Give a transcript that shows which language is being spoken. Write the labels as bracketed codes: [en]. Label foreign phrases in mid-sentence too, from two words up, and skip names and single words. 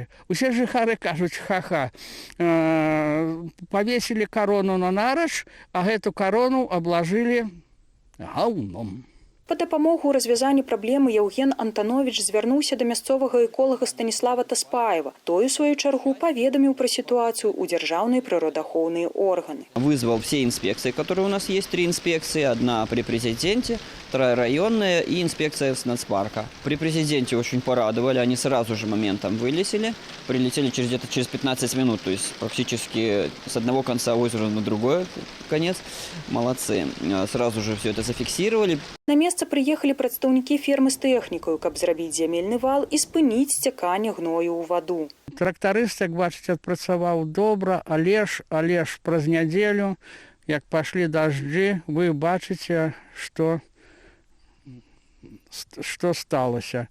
[be] Усе жыхары кажуць, ха-ха, павесілі карону на Нарач, а гэту карону аблажылі гаўном. Па дапамогу ў развязанні праблемы Яўген Антановіч звярнуўся да мясцовага эколага Станіслава Таспаева. Той, у сваю чаргу, паведаміў пра сітуацыю ў дзяржаўныя прыродаахоўныя органы. [ru] Вызвал все инспекции, которые у нас есть, 3 инспекции. Одна при президенте, 2 районная и инспекция с нацпарка. При президенте очень порадовали, они сразу же моментом вылетели. Прилетели где-то через 15 минут, то есть практически с одного конца озера на другой конец. Молодцы. Сразу же все это зафиксировали. [be] На месца прыехалі прадстаўнікі фермы з тэхнікаю, каб зрабіць зямельны вал і спыніць сцяканне гною ў ваду. Трактарыст, як бачыць, адпрацаваў добра, але ж праз нядзелю, як пашлі дажджы, вы бачыце, што сталася.